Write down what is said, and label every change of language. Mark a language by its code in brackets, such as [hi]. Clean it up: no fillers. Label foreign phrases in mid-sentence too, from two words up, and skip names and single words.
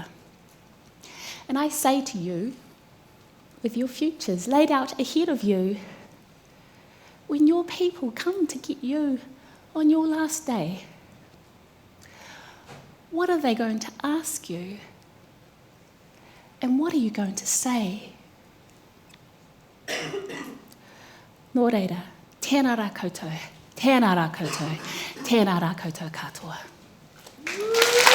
[en] And I say to you, with your futures laid out ahead of you, when your people come to get you on your last day, what are they going to ask you? And what are you going to say? [mi] Nō reira, tēnā rā koutou, tēnā rā koutou, tēnā rā koutou katoa.